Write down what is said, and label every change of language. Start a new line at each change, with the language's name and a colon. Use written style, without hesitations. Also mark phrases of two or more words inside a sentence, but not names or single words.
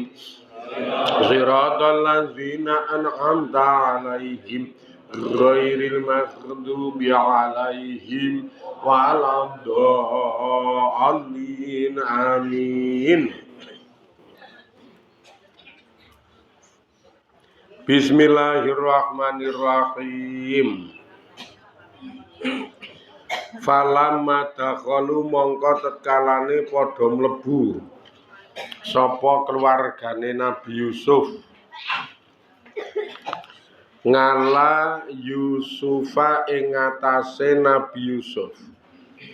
Arabic: صراط الذين أنعمت عليهم غير المغضوب عليهم ولا الضالين. Amin. بسم الله الرحمن الرحيم. فلما دخلوا
Javanese: mongko tetkalane padha mlebu sapa keluargane Nabi Yusuf
Arabic: على يوسف
Javanese: ing atase Nabi Yusuf